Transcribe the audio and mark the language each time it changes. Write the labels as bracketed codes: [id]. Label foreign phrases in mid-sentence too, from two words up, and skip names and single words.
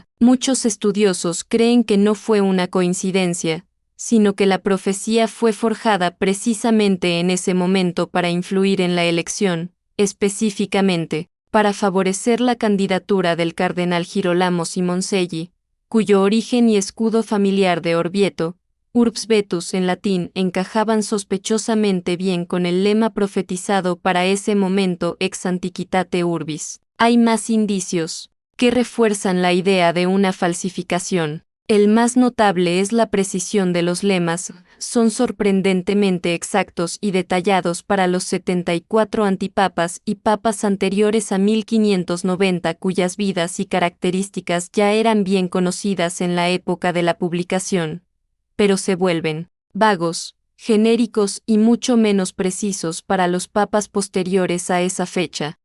[es] Muchos estudiosos creen que no fue una coincidencia, sino que la profecía fue forjada precisamente en ese momento para influir en la elección, específicamente, para favorecer la candidatura del cardenal Girolamo Simonselli, cuyo origen y escudo familiar de Orvieto, [la] Urbs Vetus [es] en latín, encajaban sospechosamente bien con el lema profetizado para ese momento [la] ex antiquitate urbis. [es] Hay más indicios que refuerzan la idea de una falsificación. El más notable es la precisión de los lemas, son sorprendentemente exactos y detallados para los 74 antipapas y papas anteriores a 1590 cuyas vidas y características ya eran bien conocidas en la época de la publicación, pero se vuelven vagos, genéricos y mucho menos precisos para los papas posteriores a esa fecha.